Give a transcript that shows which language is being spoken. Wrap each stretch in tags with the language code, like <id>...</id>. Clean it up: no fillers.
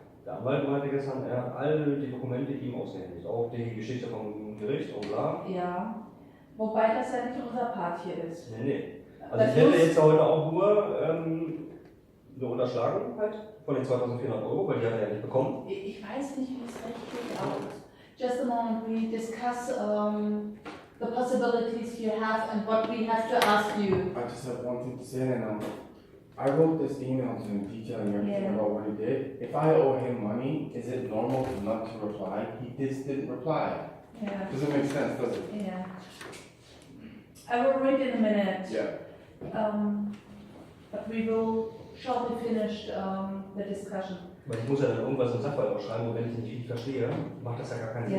<de>Der Anwalt meinte gestern, er hat alle die Dokumente ihm ausgehändigt, auch die Geschichte vom Gericht und bla. Ja, wobei das ja nicht unser Part hier ist. Nee. Also Das ich hätte muss- jetzt heute auch nur eine Unterschlagenheit von den 2.400 €, weil die hat er ja nicht bekommen. Ich weiß nicht, wie es rechtlich aussieht.</de> <en>Just a moment, we discuss the possibilities you have and what we have to ask you. I just have one thing to say, and I wrote this email to him detailing everything Yeah. about what he did. If I owe him money, is it normal not to reply? He just didn't reply. Yeah. Doesn't make sense, does it? Yeah. I will read in a minute. Yeah. But we will shortly finish the discussion.</en> <de>Weil ich muss ja dann irgendwas im Sachverhalt ausschreiben und wenn ich nicht richtig verstehe, macht das ja gar keinen Sinn.</de>